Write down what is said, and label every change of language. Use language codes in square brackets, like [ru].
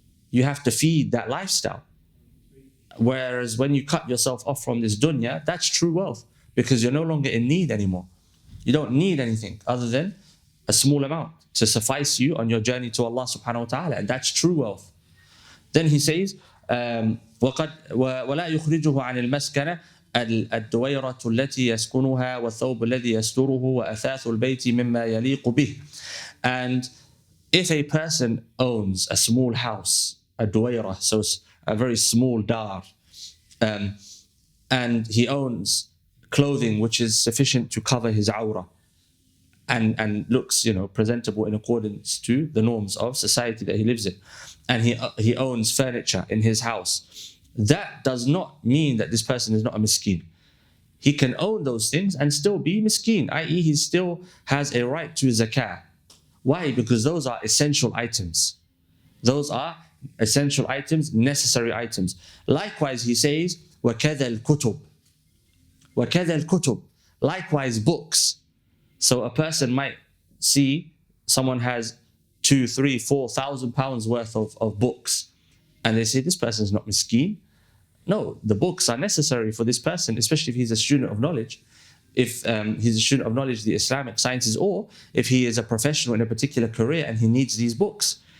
[en] You have to feed that lifestyle. Whereas when you cut yourself off from this dunya, that's true wealth, because you're no longer in need anymore. You don't need anything other than a small amount to suffice you on your journey to Allah subhanahu wa ta'ala, and that's true wealth. Then he says, [ar] وَلَا يُخْرِجُهُ عَنِ الْمَسْكَنَةِ الدويرة التي يسكنها والثوب الذي يستره وأثاث البيت مما يليق به. [en] And if a person owns a small house, a duwayrah, so a very small dar, and he owns clothing which is sufficient to cover his awrah and looks, presentable in accordance to the norms of society that he lives in, and he owns furniture in his house, that does not mean that this person is not a miskeen. He can own those things and still be miskeen, i.e. he still has a right to zakah. Why? Because those are essential items. Those are essential items, necessary items. Likewise, he says, [ar] وَكَذَا الْكُتُبِ وَكَذَا الْكُتُبِ. [en] Likewise, books. So a person might see someone has 2,000, 3,000, 4,000 pounds worth of books, and they say this person is not miskeen. No, the books are necessary for this person, especially if he's a student of knowledge. If he's a student of knowledge, the Islamic sciences, or if he is a professional in a particular career and he needs these books.